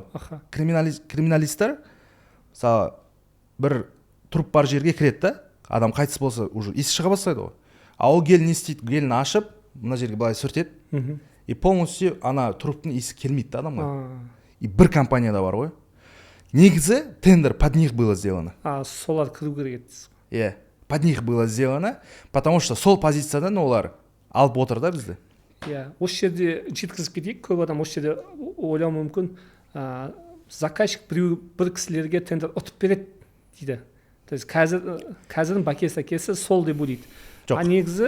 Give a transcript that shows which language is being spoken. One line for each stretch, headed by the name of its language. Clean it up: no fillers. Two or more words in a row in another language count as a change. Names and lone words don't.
Kazakh: Криминалисттер бір труп бар жерге кіреді да, адам қайтыс болса, уже иіс шыға бастайды ғой. А ол гель не істейді? Гелін ашып, мына жерге былай сүртеді.
Russian: И полностью
Kazakh: ана труптың иісі келмейді да адамға. И бір компанияда бар ғой.
Russian: Негізі тендер под них было сделано.
Kazakh: Солар кіру керек еді.
Russian: Под них было сделано, потому что
Kazakh: сол позициядан олар алып отыр да бізді. Осы жерде жеткізіп кетейік, көп адам осы жерде ойлауы мүмкін, заказчик бір кісілерге тендер ұтып береді дейді.
Russian: То есть
Kazakh: қазірдің бәкесі сол деп ойлайды. Жоқ. Негізі